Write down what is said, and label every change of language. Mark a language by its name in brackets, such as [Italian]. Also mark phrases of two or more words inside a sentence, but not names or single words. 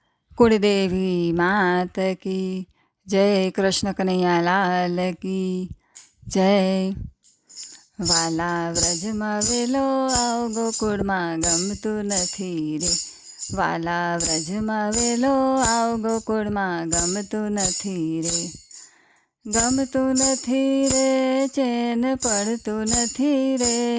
[Hindi] कुलदेवी मात की जय, कृष्ण कन्हैया लाल की जय। [Gujarati] વાલા વ્રજમાં વેલો આવ, ગોકુળમાં ગમતું નથી રે. વાલા વ્રજમાં વેલો આવ, ગોકુળમાં ગમતું નથી રે. ગમતું નથી રે, ચેન પડતું નથી રે.